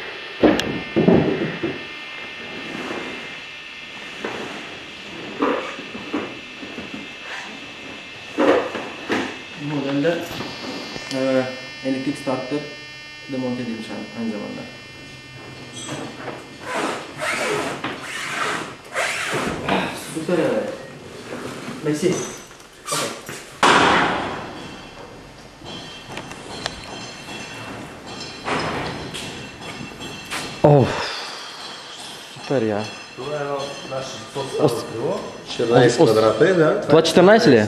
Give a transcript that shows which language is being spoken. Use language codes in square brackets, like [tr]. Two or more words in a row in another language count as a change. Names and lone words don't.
[tr] Bu modelde elektrik startı da monte edilmiş aynı zamanda. Süper. Merci. [bg] Okay. Супер, я. Това е едно наше собствено крило. 14 квадрата е, да. Това 14 ли е?